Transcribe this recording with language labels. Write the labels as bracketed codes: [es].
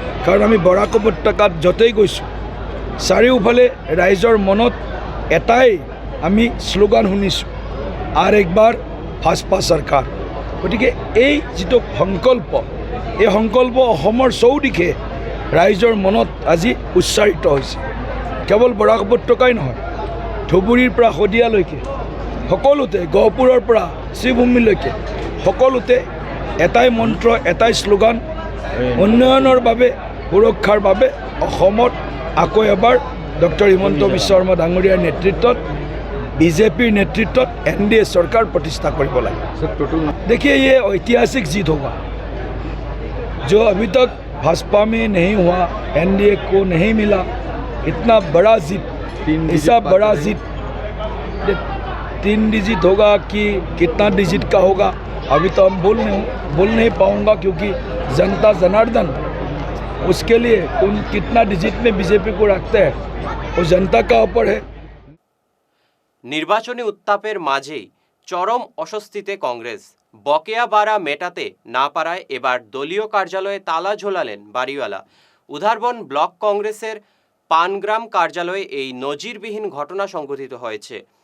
[as] কাৰণ আমি বৰাক উপত্যকাত য'তেই গৈছোঁ চাৰিওফালে ৰাইজৰ মনত এটাই আমি শ্লোগান শুনিছোঁ, আৰু একবাৰ ভাজপা চৰকাৰ। গতিকে এই যিটো সংকল্প, এই সংকল্প অসমৰ চৌদিশে ৰাইজৰ মনত আজি উচ্চাৰিত হৈছে। কেৱল বৰাক উপত্যকাই নহয়, ধুবুৰীৰ পৰা শদিয়ালৈকে সকলোতে, গহপুৰৰ পৰা শ্ৰীভূমিলৈকে সকলোতে এটাই মন্ত্ৰ, এটাই শ্লোগান, উন্নয়নৰ বাবে, সুৰক্ষাৰ বাবে অসমত আকৌ এবাৰ ডক্টৰ হিমন্ত বিশ্ব শৰ্মা ডাঙৰীয়াৰ নেতৃত্বত [hi] बीजेपी नेतृत्व एनडीए सरकार प्रतिष्ठा करने लगे। देखिए, ये ऐतिहासिक जीत होगा जो अभी तक भाजपा में नहीं हुआ, एनडीए को नहीं मिला। इतना बड़ा जीत, ऐसा बड़ा जीत 3 डिजिट होगा कि कितना डिजिट का होगा अभी तो हम बोल नहीं पाऊँगा, क्योंकि जनता जनार्दन उसके लिए कितना डिजिट में बीजेपी को रखते हैं वो जनता का ऊपर है। [bn] নির্বাচনী উত্তাপের মাঝেই চরম অস্বস্তিতে কংগ্রেস। বকেয়া বাড়া মেটাতে না পারায় এবার দলীয় কার্যালয়ে তালা ঝোলালেন বাড়িওয়ালা। উধারবন ব্লক কংগ্রেসের পানগ্রাম কার্যালয়ে এই নজিরবিহীন ঘটনা সংঘটিত হয়েছে।